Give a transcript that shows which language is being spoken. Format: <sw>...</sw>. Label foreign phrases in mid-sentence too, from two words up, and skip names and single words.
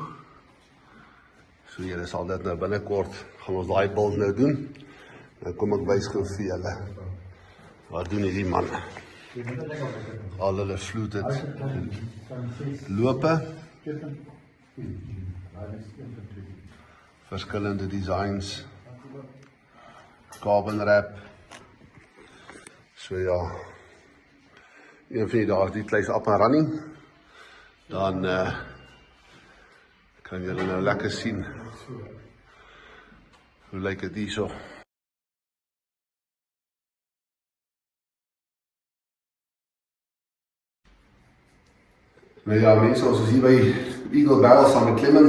<af>So julle sal dit nou binnekort, gaan ons daai beeld nou doen. Nou kom ek wys gou vir julle. Wat doen hierdie man? Al hulle fluted lope. Verskillende designs.</af> <en>Carbon wrap.</en> <af>So ja. Een van die dae is die kluis</af> <en>up and running.</en> <af>Dan kan julle nou lekker sien hoe lyk dit hierso. Nou ja mense, ons is hier by Eagle Barrels saam met Clement.</af>